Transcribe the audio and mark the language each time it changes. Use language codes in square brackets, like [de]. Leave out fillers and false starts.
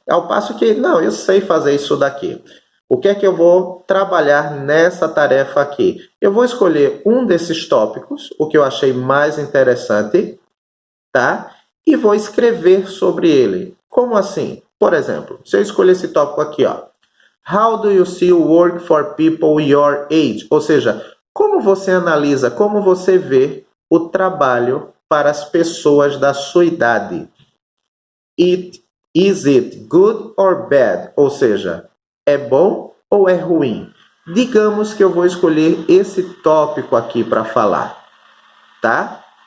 [pt] Ao passo que, não, eu sei fazer isso daqui. O que é que eu vou trabalhar nessa tarefa aqui? Eu vou escolher um desses tópicos, o que eu achei mais interessante, tá? E vou escrever sobre ele. Como assim? Por exemplo, se eu escolher esse tópico aqui, ó. [en] How do you see work for people your age? [pt] Ou seja, como você analisa, como você vê o trabalho para as pessoas da sua idade? [en] Is it good or bad? [pt] Ou seja, é bom ou é ruim? Digamos que eu vou escolher esse tópico aqui para falar, tá?